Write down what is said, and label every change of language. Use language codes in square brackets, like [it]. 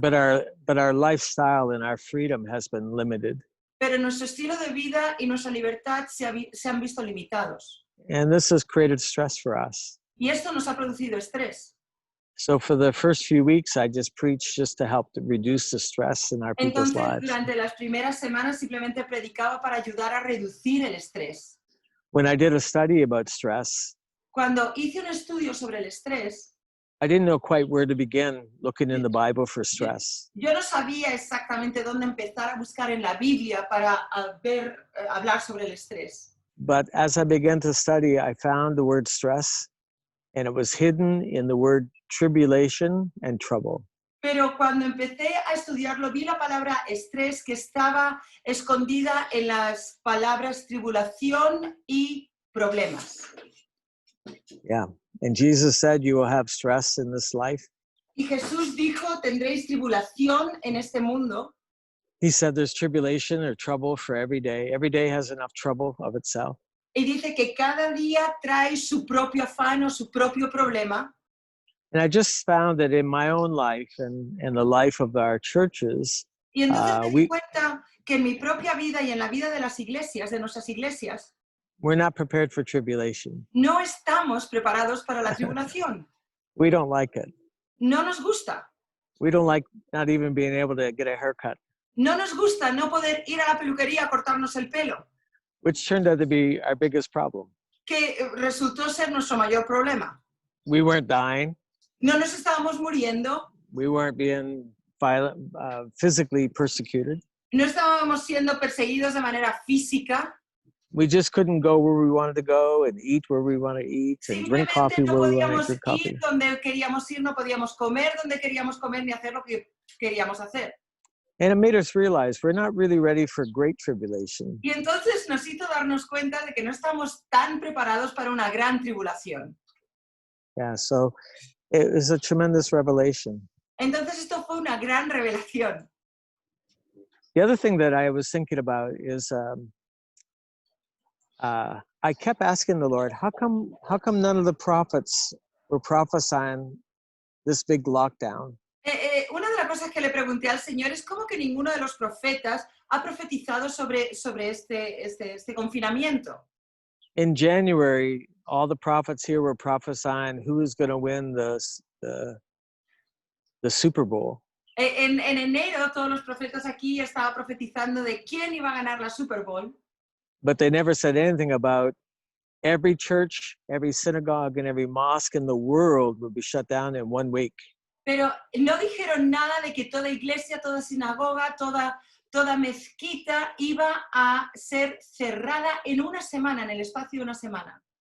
[en] But our lifestyle and our freedom has been limited. [es] Pero nuestro estilo de vida y nuestra libertad se han visto limitados. [en] And this has created stress for us. [es] Y esto nos ha producido estrés. [en] So for the first few weeks, I just preached just to help to reduce the stress in our people's lives. [es] Durante las primeras semanas simplemente predicaba para ayudar a reducir el estrés. [en] When I did a study about stress, [es] Cuando hice un estudio sobre el estrés, [en] I didn't know quite where to begin looking in the Bible for stress. [es] yo no sabía exactamente dónde empezar a buscar en la Biblia para hablar sobre el estrés. [en] But as I began to study, I found the word stress, and it was hidden in the word tribulation and trouble. [es] Pero cuando empecé a estudiarlo, vi la palabra estrés que estaba escondida en las palabras tribulación y problemas. [en] Yeah. And Jesus said, you will have stress in this life. [es] Y Jesús dijo, tendréis tribulación en este mundo. [en] He said there's tribulation or trouble for every day. Every day has enough trouble of itself. [es] Y dice que cada día trae su propio afán o su propio problema. [en] And I just found that in my own life and the life of our churches, [es] Y entonces me di cuenta que en mi propia vida y en la vida de las iglesias, de nuestras iglesias, [en] we're not prepared for tribulation. [es] no estamos preparados para la tribulación. [en] We don't like it. [es] No nos gusta. [en] We don't like not even being able to get a haircut. [es] No nos gusta no poder ir a la peluquería a cortarnos el pelo, [en] Which turned out to be our biggest problem. [es] que resultó ser nuestro mayor problema. [en] We weren't dying. [es] No nos estábamos muriendo, [en] We weren't being physically persecuted. [es] no estábamos siendo perseguidos de manera física, [en] We just couldn't go where we wanted to go and eat where we want to eat and drink coffee [es] simplemente no [en] where we want [es] podíamos [en] to drink coffee. [es] ir donde queríamos ir, no podíamos comer donde queríamos comer ni hacer lo que queríamos hacer. [en] And it made us realize we're not really ready for great tribulation. [es] Y entonces nos hizo darnos cuenta de que no estamos tan preparados para una gran tribulación. [en] Yeah, so it was a tremendous revelation. [es] Entonces esto fue una gran revelación. [en] The other thing that I was thinking about is I kept asking the Lord, how come none of the prophets were prophesying this big lockdown? [es] Una de las cosas que le pregunté al Señor es cómo que ninguno de los profetas ha profetizado sobre este confinamiento. [en] in January, all the prophets here were prophesying who is going to win the Super Bowl. [es] En enero todos los profetas aquí estaban profetizando de quién iba a ganar la Super Bowl, [en] But they never said anything about every church, every synagogue, and every mosque in the world would be shut down in 1 week. [es] pero no dijeron nada de que toda iglesia, toda sinagoga, toda mezquita iba a ser cerrada en una semana, en el espacio de una semana.